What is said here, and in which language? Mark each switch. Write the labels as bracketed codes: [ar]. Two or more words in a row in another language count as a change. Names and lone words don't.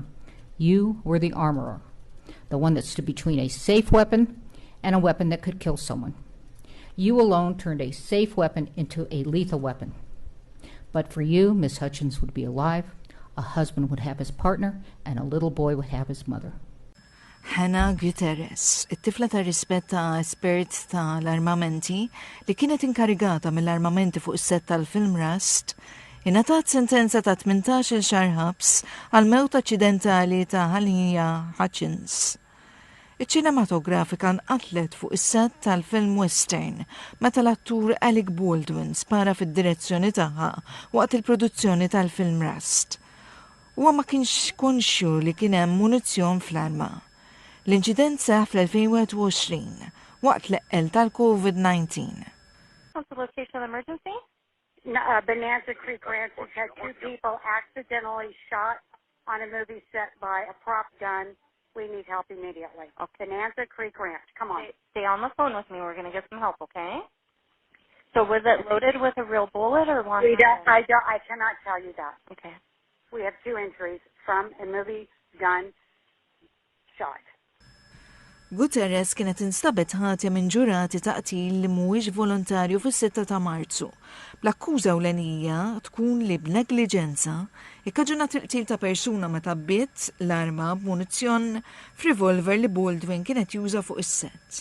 [en] You were the armorer, the one that stood between a safe weapon and a weapon that could kill someone. You alone turned a safe weapon into a lethal weapon. But for you, Miss Hutchins would be alive, a husband would have his partner, and a little boy would have his mother. [mt] Hannah Guterres, it-tifla ta' rispetta espert ta' l-armamenti li kienet inkarigata mill-armamenti fuq is-set tal-film Rust, ingħatat sentenza ta' 18 xahar ħabs għal mewt aċċidentali ta' Ħalija Hutchins. Iċ-ċinematografika nqatlet fuq is-set tal-film western meta l-attur Alec Baldwin spara fid-direzzjoni tagħha waqt il-produzzjoni tal-film Rust. Huwa ma kienx konxju li kien hemm munizzjon fl-arma. L-inċident seħ fl-2021 waqt l-eqqel tal-COVID-19. [en] What's the location of the emergency? Bonanza Creek Ranch has had 2 people accidentally shot on a movie set by a prop gun. We need help immediately. Okay. Bonanza Creek Ranch. Come on. Stay on the phone with me. We're going to get some help, okay? So was it loaded with a real bullet or one? I cannot tell you that. Okay. We have 2 injuries from a movie gun shot. [mt] Guterres kienet instabet ħatja minn ġurati ta' qtil li mhuwiex volontarju fis-6 ta' Marzu. L-akkuża ewlenija tkun li b'negliġenza ikkaġunat il-qtil ta' persuna meta bbiet l-arma b'munizzjon f'rivolver li Baldwin kienet juża fuq is-set.